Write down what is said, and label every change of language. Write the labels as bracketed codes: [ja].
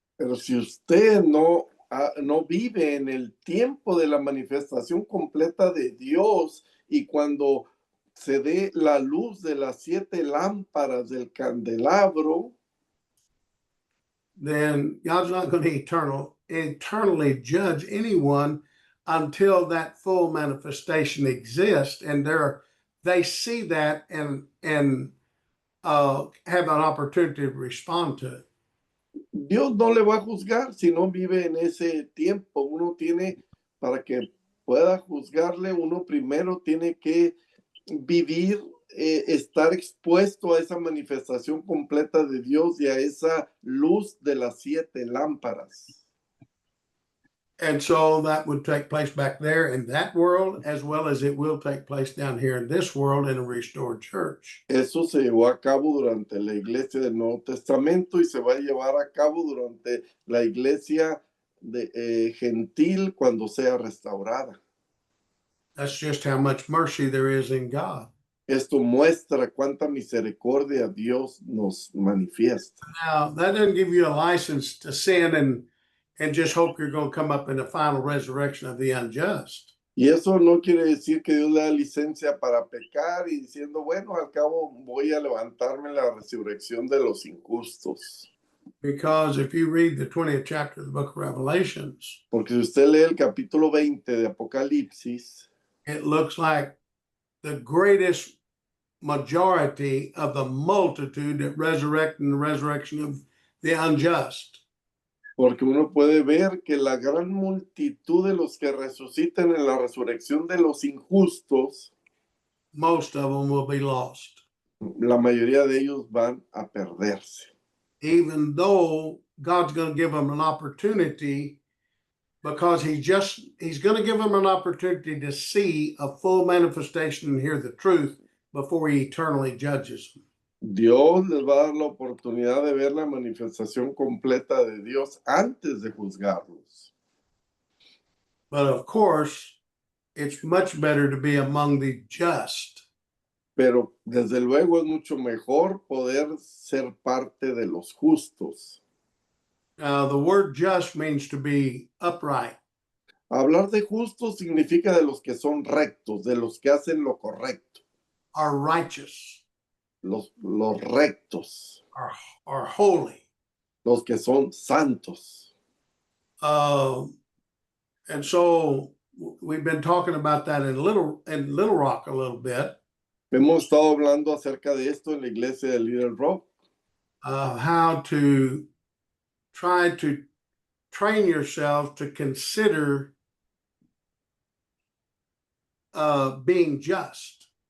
[es] pero si usted no vive en el tiempo de la manifestación completa de Dios y cuando se dé la luz de las 7 lámparas del candelabro, [en] then God's not going to eternally judge anyone until that full manifestation exists, and they see that and have an opportunity to respond to it. [es] Dios no le va a juzgar si no vive en ese tiempo. Uno tiene, para que pueda juzgarle, uno primero tiene que vivir, estar expuesto a esa manifestación completa de Dios y a esa luz de las 7 lámparas. [en] And so that would take place back there in that world, as well as it will take place down here in this world in a restored church. [es] Eso se llevó a cabo durante la iglesia del Nuevo Testamento y se va a llevar a cabo durante la iglesia gentil cuando sea restaurada. [en] That's just how much mercy there is in God. [es] Esto muestra cuánta misericordia Dios nos manifiesta. [en] Now, that doesn't give you a license to sin and just hope you're going to come up in the final resurrection of the unjust. [es] Y eso no quiere decir que Dios le da licencia para pecar y diciendo, bueno, al cabo voy a levantarme en la resurrección de los injustos. [en] Because if you read the 20th chapter of the book of Revelations, [es] Porque si usted lee el capítulo 20 de Apocalipsis, [en] it looks like the greatest majority of the multitude that resurrect in the resurrection of the unjust. [es] porque uno puede ver que la gran multitud de los que resucitan en la resurrección de los injustos, [en] Most of them will be lost. [es] la mayoría de ellos van a perderse. [en] Even though God's going to give them an opportunity, because he's going to give them an opportunity to see a full manifestation and hear the truth before he eternally judges them. [es] Dios les va a dar la oportunidad de ver la manifestación completa de Dios antes de juzgarlos. [en] But of course, it's much better to be among the just. [es] Pero desde luego es mucho mejor poder ser parte de los justos. [en] The word just means to be upright. [es] Hablar de justos significa de los que son rectos, de los que hacen lo correcto, [en] Are righteous, [es] los rectos, [en] are holy. [es] los que son santos. [en] And so we've been talking about that in Little Rock a little bit. [es] Hemos estado hablando acerca de esto en la iglesia de Little Rock, [en] How to try to train yourself to consider being just.